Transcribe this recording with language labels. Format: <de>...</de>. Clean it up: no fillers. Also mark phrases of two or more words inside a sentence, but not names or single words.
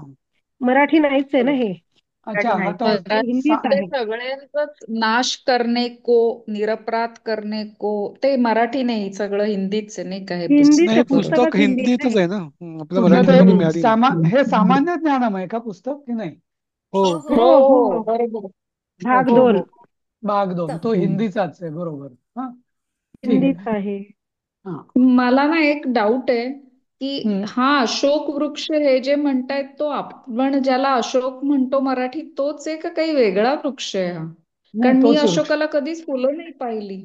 <mr>मराठी नाहीच आहे ना हे. अच्छा, मराठी हा नाही. तर हे हिंदीच मराठीमध्ये आहे. सगळ्यांचाच</mr> <hi>नाश करणे को, निरपराध करणे को,</hi> <mr>ते मराठी नाही, सगळं हिंदीच आहे नाही का हे हिंदीच नाही, आहे, हे पुस्तक? बरोबर. पुस्तक पुस्तकच हिंदी आहे हिंदीतच ना आहे ना. आपल्या तर मराठी ते कॉपी मिळाली नाही. हे सामान्य ज्ञानम आहे का पुस्तक की नाही? हो. हो हे. हो. हो हो हो हो, बरोबर. भाग अच्छा, हो 2 हो. भाग 2 तो हम्म. हिंदीचाच आहे, बरोबर. हा, ठीक हिंदीच आहे. आहे. हा. मला ना एक डाऊट आहे की हम्म. हा अशोक वृक्ष हे जे म्हणतायत तो आपण ज्याला अशोक म्हणतो मराठीत तोच आहे का काही वेगळा वृक्ष आहे हा? नाही, कारण मी तोच वृक्ष. अशोकाला कधीच फुलं नाही पाहिली.</mr>